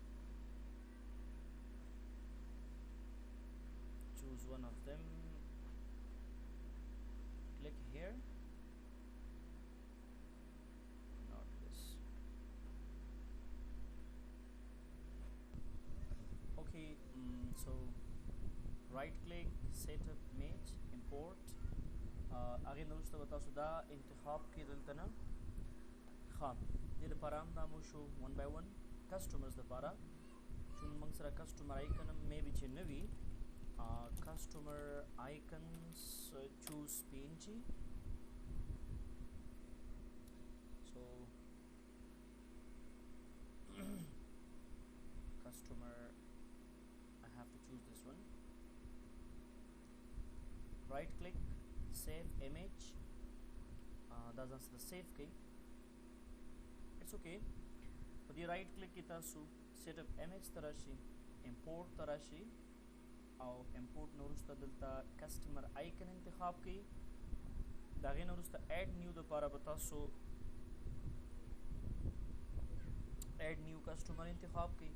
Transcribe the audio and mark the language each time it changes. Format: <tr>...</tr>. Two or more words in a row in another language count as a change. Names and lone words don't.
<en>Choose one of them, click here, not this. Okay, so right click, set up image, import.</en> <ps>هغې نه وروسته به تاسو دا انتخاب کړئ دلته نه. ښه دې لپاره هم دا مو شو</ps> <en>one by one.</en> <ps>کسټمرز دپاره چون موږ سره</ps> <en>customer icon</en> <ps>هم مې بي چې نه وي.</ps> <en>customer icons choose PNG. so customer I have to choose this one. right click, save image.</en> <ps>دا ځان سره سیف کړئ.</ps> <en>it's okay.</en> <ps>په دې</ps> <en>right click</en> <ps>کې تاسو</ps> <en>set up image</en> <ps>ته راشئ، امپورټ ته راشئ او امپورټ نه وروسته دلته</ps> <en>customer icon</en> <ps>انتخاب کړئ. د هغې نه وروسته</ps> <en>add new</en> <ps>دپاره به تاسو</ps> <en>add new customer</en> <ps>انتخاب کړئ.</ps>